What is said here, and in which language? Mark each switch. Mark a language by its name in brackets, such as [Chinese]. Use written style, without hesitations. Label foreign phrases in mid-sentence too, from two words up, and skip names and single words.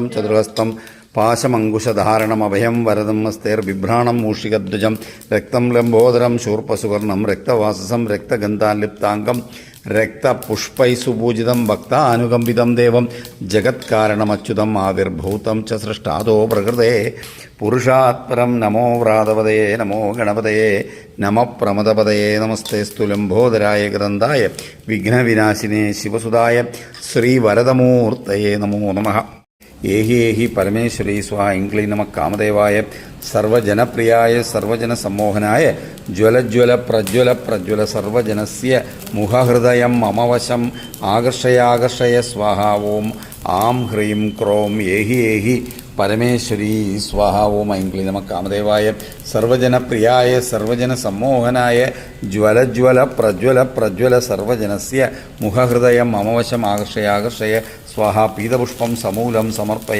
[Sanskrit] चतुर्हस्तं पाशमङ्कुशधारणमभयं वरदं हस्तैर्बिभ्राणं मूषिकध्वजं रक्तं लम्बोदरं शूर्पसुवर्णं रक्तवाससं रक्तगन्धालिप्ताङ्गं रक्तपुष्पैः सुपूजितं भक्तानुकम्पितं देवं जगत्कारणमच्युतम् आविर्भूतं च सृष्टादो प्रकृते पुरुषात्परं नमो व्रातपदये नमो गणपतये नमः प्रमदपदये नमस्तेस्तु लम्बोदराय ग्रन्थाय विघ्नविनाशिने शिवसुदाय श्रीवरदमूर्तये नमो नमः। ഏഹി ഏഹി പരമേശ്വരി സ്വാ ഇംഗ്ലീ നമ കാമദേവായ സർവജനപ്രിയായ സർവജനസമ്മോഹനായ ജ്വലജ്വല പ്രജ്വല പ്രജ്വല സർവജനസ്യ മുഖഹൃദയം മമ വശം ആകർഷയാകർഷയ സ്വാഹ ഓം ആം ഹ്രീം ക്രോം ഏഹി ഏഹി പരമേശ്വരി സ്വാഹ ഓം ഐംഗ്ലീ നമ കാമദേവായ സർവജനപ്രിയായ സർവജനസമ്മോഹനായ ജ്വലജ്വല പ്രജ്വല പ്രജ്വല സർവജനസ്യ മുഖഹൃദയം മമ വശം ആകർഷയാകർഷയ സ്വാഹ പീതപുഷ്പം സമൂലം സമർപ്പയ.